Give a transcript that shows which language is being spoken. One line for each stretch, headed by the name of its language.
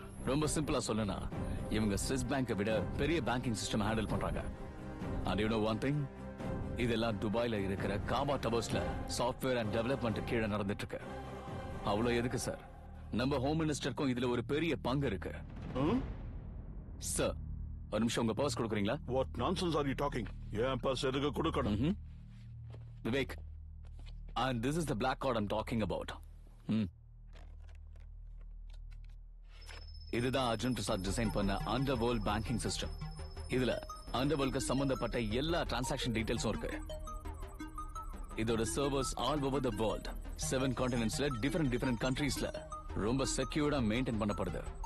Tamil: ரொம்ப சிம்பிளா சொல்லனா, இவங்க ஸ்விஸ் பேங்கை விட பெரிய பேங்கிங் சிஸ்டம் ஹேண்டில் பண்றாங்க.
English: And you know one thing?
Tamil: இதெல்லாம் துபாயில இருக்கிற காபா டவர்ஸ்ல சாஃப்ட்வேர் அண்ட் டெவலப்மெண்ட் கீழே நடந்துட்டு இருக்கு. அவ்வளவு எதுக்கு சார்? நம்ம ஹோம் மினிஸ்டருக்கும் இதுல ஒரு பெரிய பங்கு இருக்கு. சார், ஒரு நிமிஷம் உங்க பர்ஸ் கொடுக்குறீங்களா?
English: What nonsense are you talking?
Tamil: ஏன் பர்ஸ் எதுக்கு கொடுக்கணும்? Vivek,
English: and this is the black card I'm talking about.
Tamil: இதுதான் அர்ஜுன் பிரசாத் டிசைன் பண்ண அண்டர்வேர்ல்ட் பேங்கிங் சிஸ்டம். இதுல அண்டர்வேர்ல்ட்க்கு சம்பந்தப்பட்ட எல்லா டிரான்சாக்ஷன் டீடைல்ஸும் இருக்கு. இதோட servers all over the world 7 கான்டினென்ட்ஸ்ல different கண்ட்ரீஸ்ல ரொம்ப செக்யூர்டா மெயின்டைன் பண்ணப்படுது.